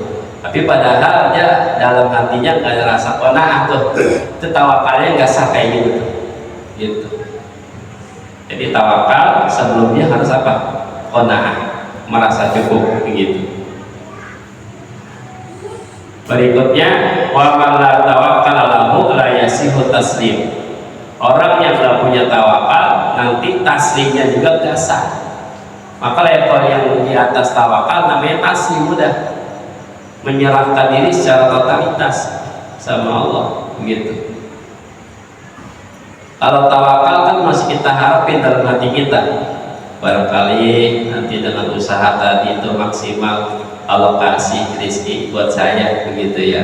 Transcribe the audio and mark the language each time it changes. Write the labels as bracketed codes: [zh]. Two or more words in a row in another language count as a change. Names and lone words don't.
[id] Tapi padahal dia dalam hatinya nggak ada rasa qanaah tuh, itu tawakalnya nggak sah kayak gitu. Jadi tawakal sebelumnya harus apa? Qanaah, merasa cukup begitu. Berikutnya, [ar] ومن لا توكل له لا يصح تسليم. [id] Orang yang nggak punya tawakal nanti taslimnya juga nggak sah. Maka level yang di atas tawakal namanya taslim, udah menyerahkan diri secara totalitas sama Allah begitu. Kalau tawakal kan masih kita harapin dalam hati kita, barangkali nanti dengan usaha tadi itu maksimal Allah kasih rezeki buat saya begitu ya.